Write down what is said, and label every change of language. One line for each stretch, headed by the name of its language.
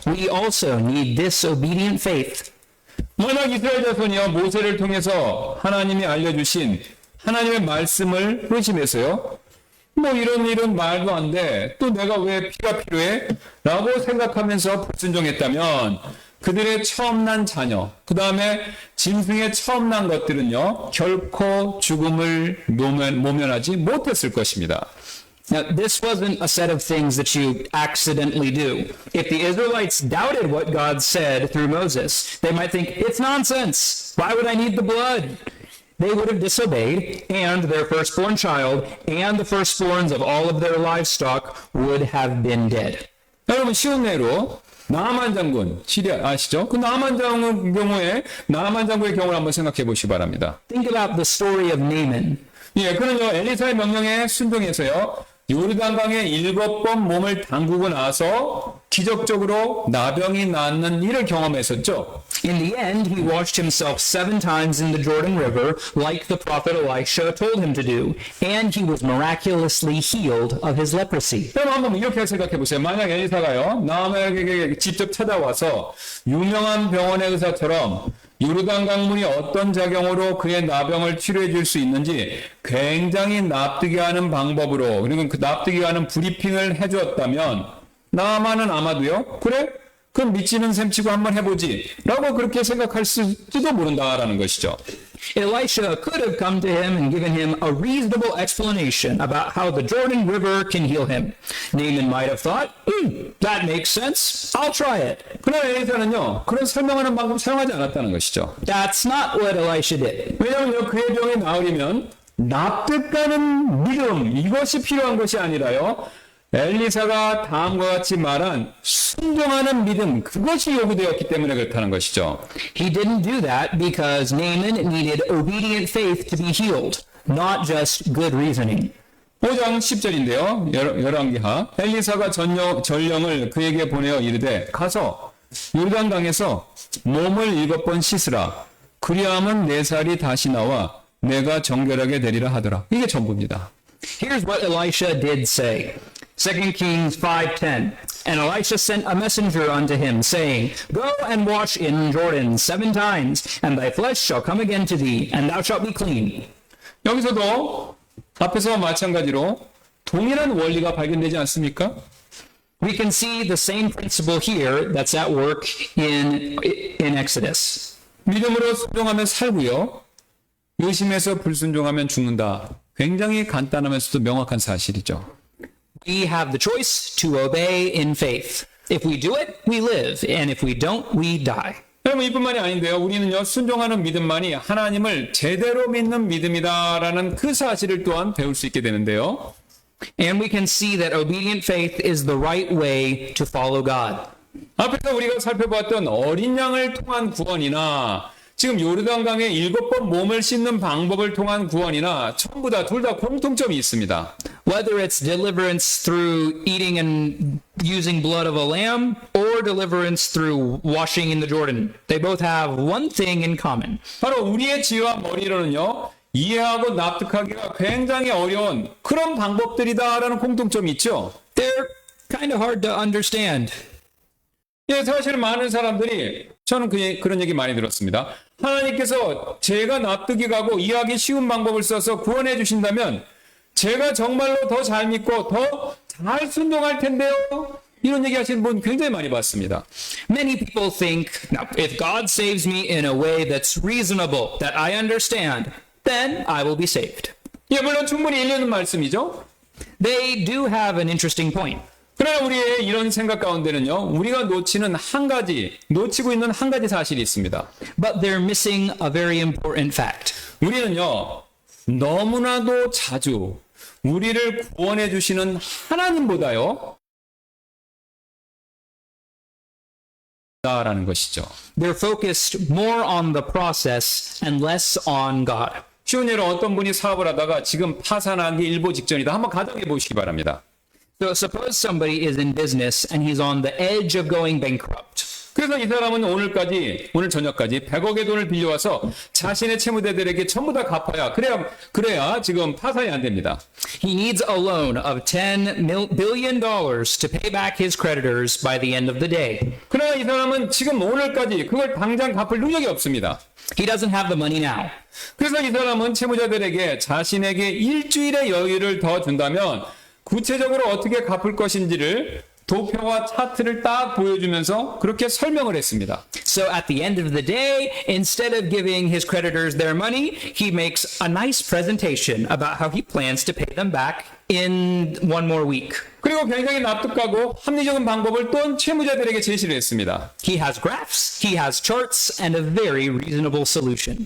English: We also need this obedient faith.
Korean: 만약 이스라엘 자손이요, 모세를 통해서 하나님이 알려주신 하나님의 말씀을 의심해서요, 뭐 이런 말도 안 돼, 또 내가 왜 피가 필요해? 라고 생각하면서 불순종했다면 그들의 처음 난 자녀, 그 다음에 짐승의 처음 난 것들은요, 결코 죽음을 모면하지 못했을 것입니다.
English: Now, this wasn't a set of things that you accidentally do. If the Israelites doubted what God said through Moses, they might think, it's nonsense. Why would I need the blood? They would have disobeyed, and their firstborn child and the firstborns of all of their livestock would have been dead.
Korean: 여러분 쉬운 예로 나아만 장군 시리아 아시죠? 그 나아만 장군 경우에 나아만 장군의 경우를 한번 생각해 보시기 바랍니다.
English: Think about the story of Naaman.
Korean: 예, 그는요 엘리사의 명령에 순종해서요 요르단강에 7번 몸을 담그고 나서 기적적으로 나병이 낫는 일을 경험했었죠.
English: In the end, he washed himself 7 times in the Jordan River, like the prophet Elisha told him to do, and he was miraculously healed of his leprosy.
Korean: 그럼 한번 이렇게 생각해 보세요. 만약 엘리사가요 나아만에게 직접 찾아와서 유명한 병원의 의사처럼 요르단 강물이 어떤 작용으로 그의 나병을 치료해 줄 수 있는지 굉장히 납득이 가는 방법으로 그리고 그 납득이 가는 브리핑을 해주었다면 나아만은 아마도요 그래? 그럼 믿지는 셈치고 한번 해보지 라고 그렇게 생각할지도 모른다라는 것이죠.
English: Elisha could have come to him and given him a reasonable explanation about how the Jordan River can heal him. Naaman might have thought, that makes sense. I'll try it.
Korean: 그러나 엘리사는요 그런 설명하는 방법 사용하지 않았다는 것이죠.
English: That's not what Elisha did.
Korean: 왜냐하면 그의 병이 나으려면 납득가는 믿음 이것이 필요한 것이 아니라요 엘리사가 다음과 같이 말한 순종하는 믿음 그것이 요구되었기 때문에 그렇다는 것이죠.
English: He didn't do that because Naaman needed obedient faith to be healed, not just good reasoning.
Korean: 5장 10절인데요. 열왕기하 엘리사가 전령을 그에게 보내어 이르되 가서 요르단강에서 몸을 7번 씻으라. 그리하면 내 살이 다시 나와 내가 정결하게 되리라 하더라. 이게 전부입니다.
English: Here's what Elisha did say. 2 Kings 5:10. And Elisha sent a messenger unto him, saying, Go and wash in Jordan 7 times, and thy flesh shall come again to thee, and thou shalt be clean.
Korean: 여기서도 앞에서와 마찬가지로 동일한 원리가 발견되지 않습니까?
English: We can see the same principle here that's at work in Exodus.
Korean: 믿음으로 순종하면 살고요. 의심해서 불순종하면 죽는다. 굉장히 간단하면서도 명확한 사실이죠.
English: We have the choice to obey in faith. If we do it, we live, and if we don't, we die.
Korean: 여러분 이뿐만이 아닌데요. 우리는요 순종하는 믿음만이 하나님을 제대로 믿는 믿음이다라는 그 사실을 또한 배울 수 있게 되는데요.
English: And we can see that obedient faith is the right way to follow God.
Korean: 앞에서 우리가 살펴봤던 어린 양을 통한 구원이나 지금 요르단강에 7번 몸을 씻는 방법을 통한 구원이나 전부 다 둘 다 공통점이 있습니다.
English: Whether it's deliverance through eating and using blood of a lamb or deliverance through washing in the Jordan, they both have one thing in common.
Korean: 바로 우리의 지혜와 머리로는요. 이해하고 납득하기가 굉장히 어려운 그런 방법들이다라는 공통점이 있죠.
English: They're kind of hard to understand.
Korean: 예, 사실 많은 사람들이 저는 그런 얘기 많이 들었습니다. 하나님께서 제가 납득이 가고 이해하기 쉬운 방법을 써서 구원해 주신다면 제가 정말로 더 잘 믿고 더 잘 순종할 텐데요. 이런 얘기 하시는 분 굉장히 많이 봤습니다.
English: Many people think, now, if God saves me in a way that's reasonable, that I understand, then I will be saved.
Korean: 예, 물론 충분히 일리 있는 말씀이죠.
English: They do have an interesting point.
Korean: 그러나 우리의 이런 생각 가운데는요, 우리가 놓치고 있는 한 가지 사실이 있습니다.
English: But they're missing a very important fact.
Korean: 우리는요, 너무나도 자주 우리를 구원해 주시는 하나님보다요, 라는 것이죠.
English: They're focused more on the process and less on God.
Korean: 쉬운 예로 어떤 분이 사업을 하다가 지금 파산하기 일보 직전이다. 한번 가정해 보시기 바랍니다.
English: So suppose somebody is in business and he's on the edge of going bankrupt.
Korean: 그래서 이 사람은 오늘 저녁까지 100억의 돈을 빌려와서 자신의 채무대들에게 전부 다 갚아야 그래야 지금 파산이 안 됩니다.
English: He needs a loan of $10 billion to pay back his creditors by the end of the day.
Korean: 그러나 이 사람은 지금 오늘까지 그걸 당장 갚을 능력이 없습니다.
English: He doesn't have the money now.
Korean: 그래서 이 사람은 채무자들에게 자신에게 일주일의 여유를 더 준다면 구체적으로 어떻게 갚을 것인지를 도표와 차트를 딱 보여주면서 그렇게 설명을 했습니다.
English: So at the end of the day, instead of giving his creditors their money, he makes a nice presentation about how he plans to pay them back in one more week.
Korean: 그리고 굉장히 납득가고 합리적인 방법을 또 채무자들에게 제시를 했습니다.
English: He has graphs, he has charts, and a very reasonable solution.